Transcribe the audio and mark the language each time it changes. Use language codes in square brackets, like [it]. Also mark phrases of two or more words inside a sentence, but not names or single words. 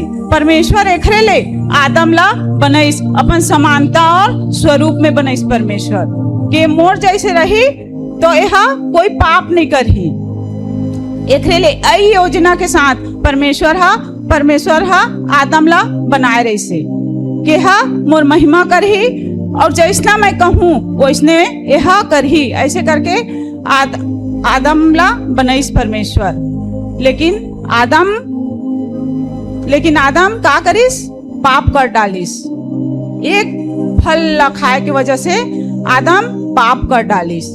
[hne] परमेश्वर एकरे ले आदम ला बनाइस, अपन समानता और स्वरूप में बनाइस परमेश्वर के मोर जैसे रही तो यह कोई पाप नहीं करही। एकरे ले आई योजना के साथ परमेश्वर हा आदम ला बनाए रही के हा मोर महिमा करही और जैसना मैं कहूँ वैसने यह करही। ऐसे करके आदम ला बनाइस परमेश्वर। लेकिन आदम का करिस? पाप कर डालिस। एक फल ला खाए की वजह से आदम पाप कर डालिस।